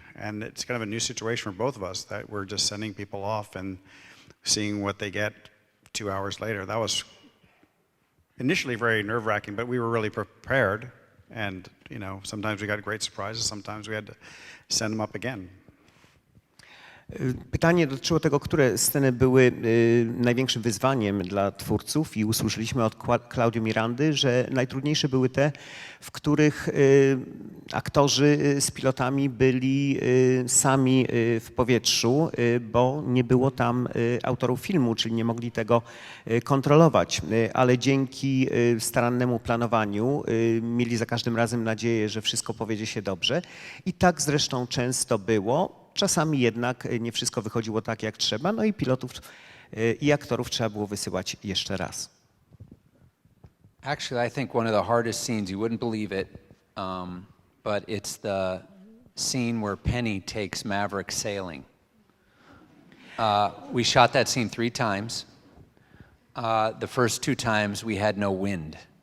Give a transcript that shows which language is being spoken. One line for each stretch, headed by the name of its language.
English: And it's kind of a new situation for both of us that we're just sending people off and seeing what they get 2 hours later. That was initially very nerve-wracking, but we were really prepared. And, you know, sometimes we got great surprises, sometimes we had to send them up again.
Polish: Pytanie dotyczyło tego, które sceny były największym wyzwaniem dla twórców i usłyszeliśmy od Claudio Mirandy, że najtrudniejsze były te, w których aktorzy z pilotami byli sami w powietrzu, bo nie było tam autorów filmu, czyli nie mogli tego kontrolować, ale dzięki starannemu planowaniu mieli za każdym razem nadzieję, że wszystko powiedzie się dobrze i tak zresztą często było. Czasami jednak nie wszystko wychodziło tak, jak trzeba, no i pilotów i aktorów trzeba było wysyłać jeszcze raz.
English: Actually, I think one of the hardest scenes, you wouldn't believe it, but it's the scene where Penny takes Maverick sailing. We shot that scene 3 times. The first 2 times we had no wind.